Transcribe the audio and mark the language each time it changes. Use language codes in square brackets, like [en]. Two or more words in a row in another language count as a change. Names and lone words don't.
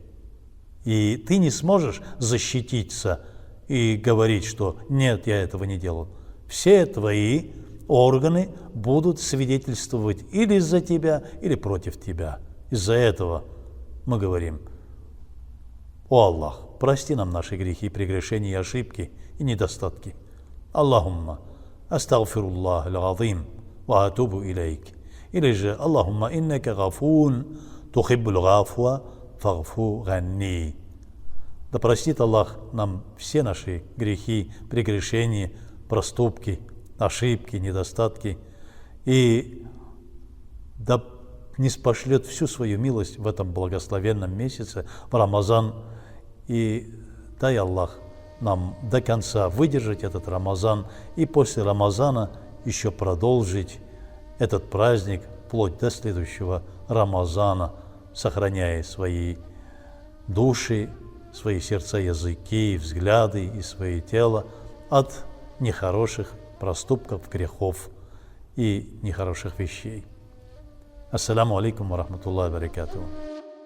[ru] И ты не сможешь защититься и говорить, что нет, я этого не делал. Все твои органы будут свидетельствовать или за тебя, или против тебя. Из-за этого мы говорим: о Аллах, прости нам наши грехи, прегрешения и ошибки и недостатки. [ar] اللهم أستغفر الله العظيم وأتوب إليك. [ru] Или же [ar] اللهم إنك عفو تحب العفو فاعف عني. [ru] Да простит Аллах нам все наши грехи, прегрешения, проступки, ошибки, недостатки, и да ниспошлет всю свою милость в этом благословенном месяце, в Рамазан, и дай Аллах нам до конца выдержать этот Рамазан, и после Рамазана еще продолжить этот праздник вплоть до следующего Рамазана, сохраняя свои души, свои сердца, языки, взгляды и свое тело от нехороших проступков, грехов и нехороших вещей. [ar] السلام عليكم ورحمة الله وبركاته.